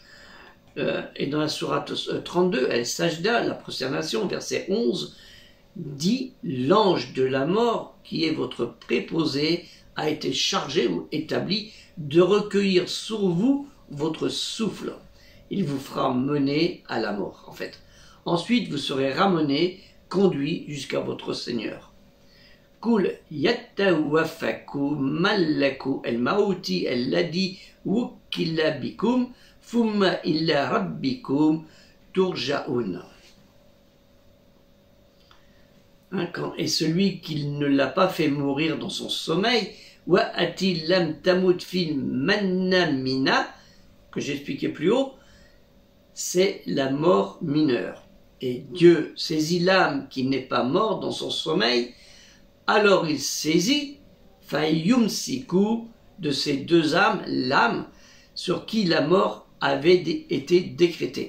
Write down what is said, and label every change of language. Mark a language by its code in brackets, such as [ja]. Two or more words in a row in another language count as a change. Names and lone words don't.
[fr] Et dans la sourate 32, El-Sajda, la prosternation, verset 11, dit « L'ange de la mort, qui est votre préposé, a été chargé ou établi de recueillir sur vous votre souffle. Il vous fera mener à la mort, en fait. Ensuite, vous serez ramené, conduit jusqu'à votre Seigneur. [ar] قل يتوفاكم ملك الموت الذي وكل بكم ثم إلى ربكم ترجعون. [fr] Et celui qui ne l'a pas fait mourir dans son sommeil, [ar] والتي لم تمت في منامها, [fr] que j'expliquais plus haut, c'est la mort mineure. Et Dieu saisit l'âme qui n'est pas morte dans son sommeil, alors il saisit Fayumsiku de ces deux âmes, l'âme sur qui la mort avait été décrétée.